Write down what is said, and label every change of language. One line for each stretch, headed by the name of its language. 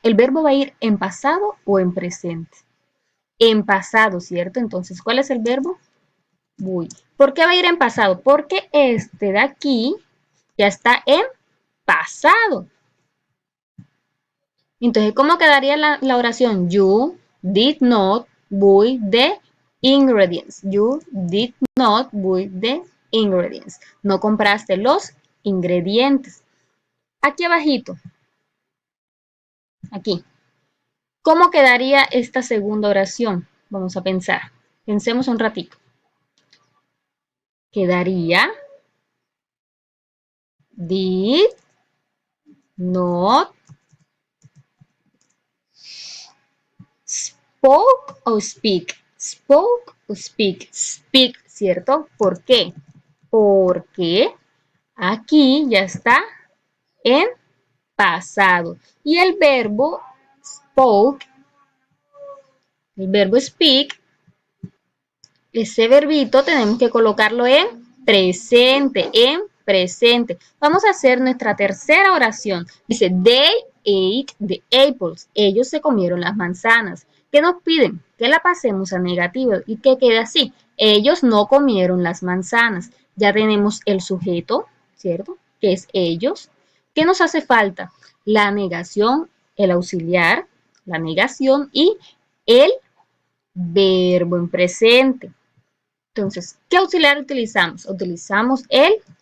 Spanish: El verbo va a ir en pasado o en presente. En pasado, ¿cierto? Entonces, ¿cuál es el verbo? Voy. ¿Por qué va a ir en pasado? Porque este de aquí ya está en pasado. Entonces, ¿cómo quedaría la oración?
English: You did not buy the ingredients. You did not buy the ingredients.
Spanish: No compraste los ingredientes. Aquí abajito. Aquí. ¿Cómo quedaría esta segunda oración? Vamos a pensar. Pensemos un ratito.
English: Quedaría did not spoke o speak.
Spanish: Spoke o speak. Speak, ¿cierto? ¿Por qué? Porque aquí ya está en pasado. Y el verbo spoke, el verbo speak, ese verbito tenemos que colocarlo en presente, en presente. Vamos a hacer nuestra tercera oración.
English: Dice, they ate the apples.
Spanish: Ellos se comieron las manzanas. ¿Qué nos piden? Que la pasemos a negativo y que quede así. Ellos no comieron las manzanas. Ya tenemos el sujeto, ¿cierto? Que es ellos. ¿Qué nos hace falta? La negación, el auxiliar, la negación y el verbo en presente. Entonces, ¿qué auxiliar utilizamos? Utilizamos el